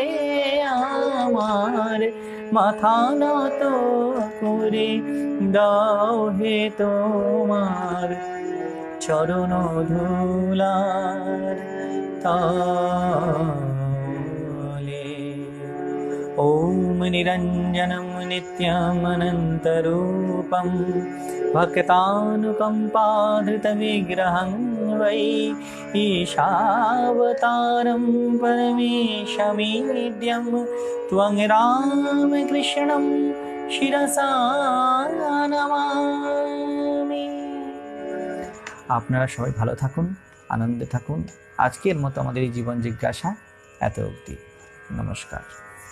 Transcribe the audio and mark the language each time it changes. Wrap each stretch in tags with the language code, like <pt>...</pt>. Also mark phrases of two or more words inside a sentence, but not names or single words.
<bn>আমার মাথা নত করে দাও হে তোমার চরণ ধুলার তলে।</bn> <sa>ওম নিরঞ্জনম নিত্যমনন্তরূপম ভক্তানুকম্পাধৃতবিগ্রহং वै ईशावतारं परमेशमीड्यं त्वं रामकृष्णं शिरसा नमामि।</sa> <bn>আপনারা সবাই ভালো থাকুন, আনন্দে থাকুন। আজকের মতো আমাদের এই জীবন জিজ্ঞাসা এত অবধি। নমস্কার।</bn>